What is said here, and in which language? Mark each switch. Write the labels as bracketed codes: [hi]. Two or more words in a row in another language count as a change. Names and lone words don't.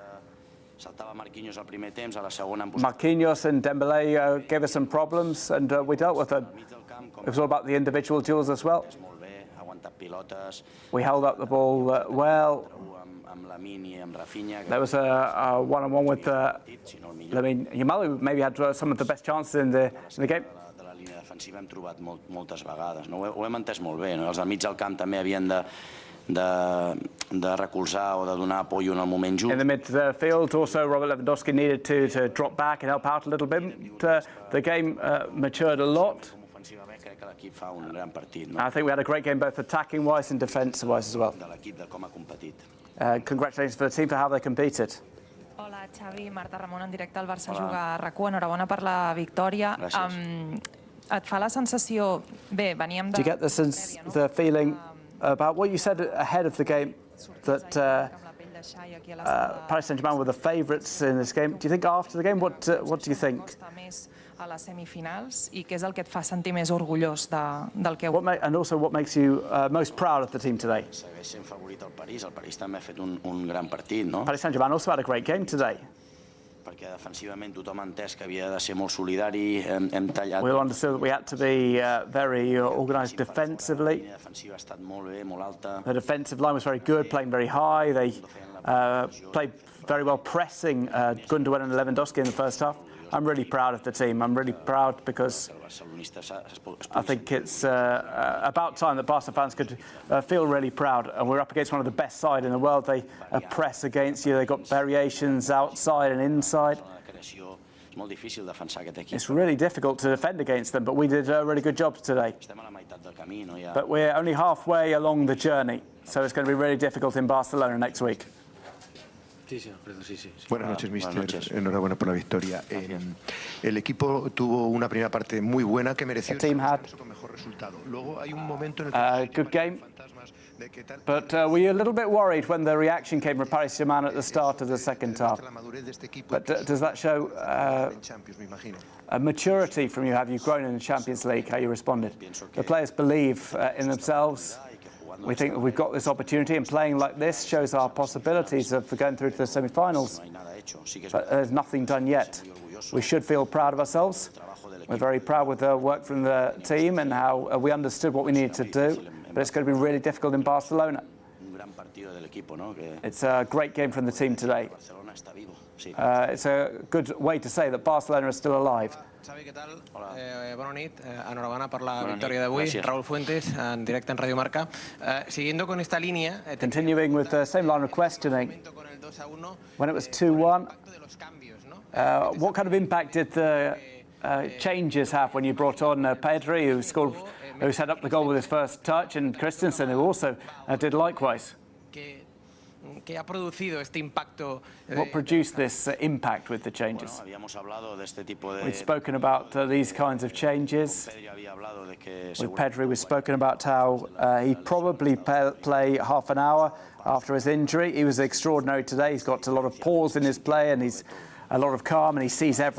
[en] Marquinhos and Dembélé gave us some problems, and we dealt with them. It was all about the individual duels as well. We held up the ball well. There was a one-on-one with Lamine Yamal, who maybe had some of the best chances in the game. [ca] Hem trobat moltes vegades, no? Ho hem entès molt bé, no? Els del mig del camp també havien de recolzar o de donar apoyo en el moment just. [en] In the midfield, also Robert Lewandowski needed to drop back and help out a little bit. The game matured a lot. [ca] Crec que l'equip fa un gran partit, no? [en] I think we had a great game, both attacking-wise and defensive-wise as well. [ca] De l'equip de com ha competit. [en] Congratulations for the team for how they competed. [ca] Hola, Xavi, Marta Ramon, en directe al Barça juga a RAC1. Enhorabona per la victòria. Et fa la sensació... Bé, veníem de... [en] Do you get the feeling about what you said ahead of the game, that Paris Saint-Germain were the favourites in this game? Do you think after the game, what do you think? [ca] A les semifinals, i què és el que et fa sentir més orgullós del que... [en] And also, what makes you most proud of the team today? [ca] Segueix sent favorit al París. El París també ha fet un gran partit, no? [en] Paris Saint-Germain also had a great game today. [ca] Perquè defensivament tothom ha entès que havia de ser molt solidari, hem tallat... [en] We all understood that we had to be very organised defensively. [ca] La defensiva ha estat molt bé, molt alta. [en] The defensive line was very good, playing very high. They played very well, pressing Gundogan and Lewandowski in the first half. I'm really proud of the team. I'm really proud because I think it's about time that Barca fans could feel really proud. And we're up against one of the best sides in the world. They press against you. They've got variations outside and inside. It's really difficult to defend against them, but we did a really good job today. But we're only halfway along the journey, so it's going to be really difficult in Barcelona next week. [es] Buenas noches, mister. Enhorabuena por la victoria. El equipo tuvo una primera parte muy buena que mereció el mejor resultado. Luego hay un momento en el que [en] good game. But we were a little bit worried when the reaction came from Paris Saint-Germain at the start of the second half. But does that show a maturity from you? Have you grown in the Champions League? How you responded? The players believe in themselves. We think that we've got this opportunity, and playing like this shows our possibilities of going through to the semi-finals. But there's nothing done yet. We should feel proud of ourselves. We're very proud with the work from the team and how we understood what we needed to do. But it's going to be really difficult in Barcelona. It's a great game from the team today. It's a good way to say that Barcelona is still alive. [ca] Xavi, què tal? Bona nit. Enhorabona per la victòria d'avui. Raúl Fuentes, en directe en Radio Marca. [es] Siguiendo con esta línea... [en] Continuing with the same line of questioning, when it was 2-1, what kind of impact did the changes have when you brought on Pedri, who set up the goal with his first touch, and Christensen, who also did likewise? [es] ¿Qué ha producido este impacto? [en] What produced this impact with the changes? We've spoken about these kinds of changes. With Pedri, we've spoken about how he'd probably play half an hour after his injury. He was extraordinary today. He's got a lot of pause in his play, and he's a lot of calm, and he sees everything.